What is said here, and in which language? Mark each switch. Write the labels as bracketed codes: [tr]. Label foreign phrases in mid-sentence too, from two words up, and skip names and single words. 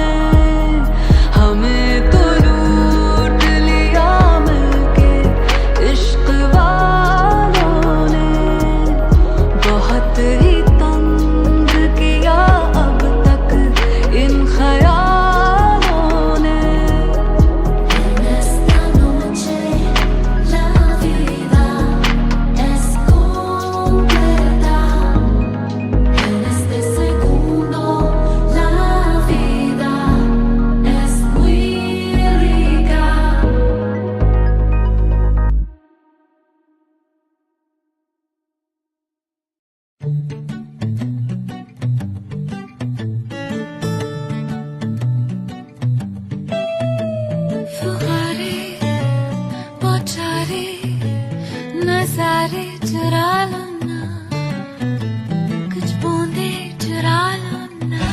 [hi] हमें तो लूट लिया मिलके इश्क वालों ने, बहुत ही तंग किया अब तक इन ख्यालों ने। [es] En esta noche la vida es completa. En este segundo la vida es muy rica. [hi] फुहारे बौछारे नजारे चुरा लो ना, कुछ बूंदे चुरा लो ना।